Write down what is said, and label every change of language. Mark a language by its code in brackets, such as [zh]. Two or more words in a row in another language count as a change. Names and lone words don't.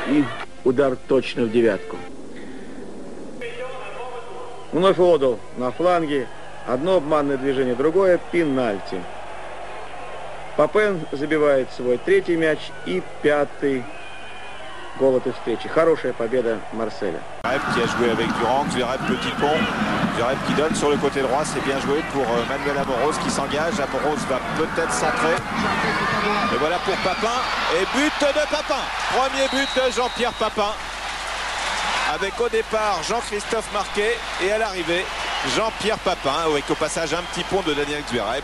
[ru] И удар точно в девятку. Вновь Одол на фланге. Одно обманное движение, другое пенальти. Папен забивает свой 3-й мяч и 5-й gol этой встречи. Хорошая победа Марселя. [fr] Qui a joué avec Durand, Zverev petit pont, Zverev qui donne sur le côté droit, c'est bien joué pour Manuel Amoros qui s'engage. Amoros va peut-être centrer. Et voilà pour Papin, et but de Papin. Premier but de Jean-Pierre Papin. Avec au départ Jean-Christophe Marquet et à l'arrivée Jean-Pierre Papin, avec au passage un petit pont de Daniel Zverev.